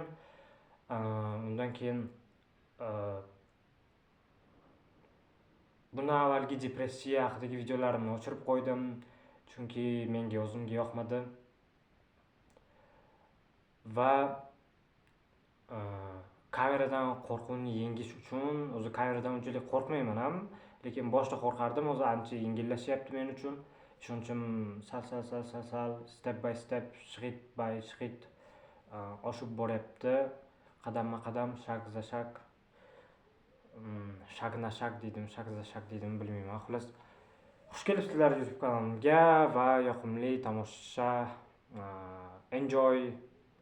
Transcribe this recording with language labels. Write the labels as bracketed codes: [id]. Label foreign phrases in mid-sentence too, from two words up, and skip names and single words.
[uz] Undan keyin bundan avvalgi depressiya haqidagi videolarimni o'chirib qo'ydim, chunki menga o'zimga yoqmadi. Va kameradan qo'rquvni yengish uchun, o'zi kameradan unchalik qo'rqmayman ham, lekin boshda qo'rqardim, o'zi ancha yengillashyapti men uchun. Shuning uchun sal [en] step by step, [uz] shag'id by shag'id oshib boryapti. Qadamma-qadam, [ru] шаг за шаг, шаг на шаг [uz] deydim, [ru] шаг за шаг [uz] deydim, bilmayman. Xullas, xush kelibsizlar YouTube kanalimga va yoqimli tomosha. [en] Enjoy.